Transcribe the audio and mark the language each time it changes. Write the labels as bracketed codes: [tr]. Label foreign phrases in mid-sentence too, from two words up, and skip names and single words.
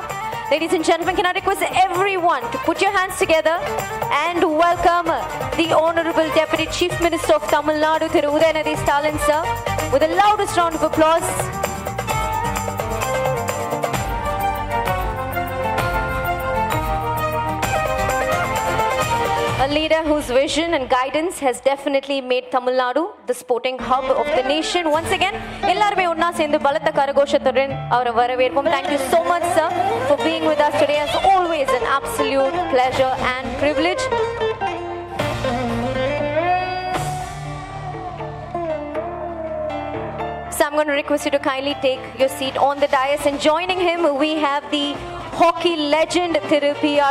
[en] Ladies and gentlemen, can I request everyone to put your hands together and welcome the Honorable Deputy Chief Minister of Tamil Nadu, Thiru Udhayanidhi Stalin sir, with the loudest round of applause. A leader whose vision and guidance has definitely made Tamil Nadu the sporting hub of the nation. Once again, [ta] எல்லாருமே ஒண்ணா சேர்ந்து பலத்த கரகோஷத்துடன் அவரை வரவேற்போம். [en] Thank you so much, sir, for being with us today. As always, an absolute pleasure and privilege. So I'm going to request you to kindly take your seat on the dais, and joining him we have the hockey legend Thiru P.R.